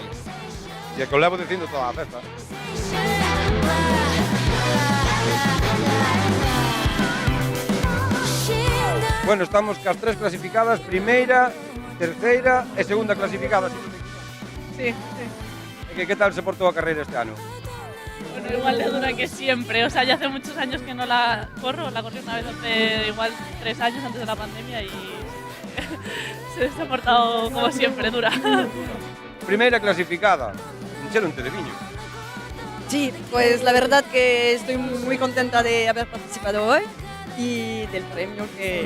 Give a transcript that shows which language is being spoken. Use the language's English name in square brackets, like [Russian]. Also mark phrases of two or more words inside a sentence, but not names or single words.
[Galician] E que o levo dicindo toda a festa. Bueno, estamos cas 3 clasificadas, primeira, terceira e segunda clasificada. Sí. E que tal se portou a carreira este ano? [Spanish] Bueno, igual de dura que siempre, o sea, ya hace muchos años que no la corro, la corrí una vez hace igual 3 años antes de la pandemia y Se ha portado como siempre, dura. [Galician] Primeira clasificada, encheronte de viño. [Spanish] Sí, pues la verdad que estoy muy contenta de haber participado hoy y del premio que